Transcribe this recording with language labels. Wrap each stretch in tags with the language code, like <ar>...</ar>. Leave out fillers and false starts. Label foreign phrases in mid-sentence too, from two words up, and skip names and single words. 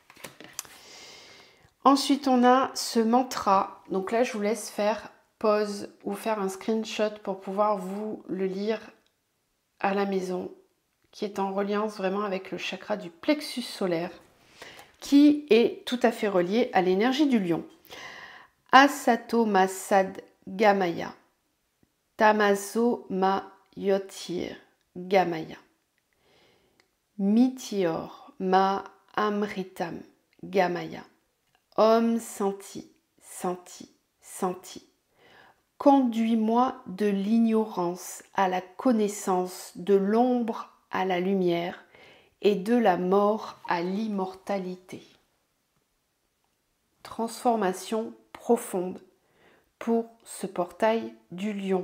<fr>Ensuite, on a ce mantra. Donc là, je vous laisse faire pause ou faire un screenshot pour pouvoir vous le lire à la maison, qui est en reliance vraiment avec le chakra du plexus solaire, qui est tout à fait relié à l'énergie du lion.</fr> <sa>Asato ma sad gamaya, tamaso ma yotir gamaya, mitior ma amritam gamaya, Om Santi, Santi, Santi.</sa> <fr>Conduis-moi de l'ignorance à la connaissance, de l'ombre à la lumière et de la mort à l'immortalité. Transformation profonde pour ce portail du lion.</fr>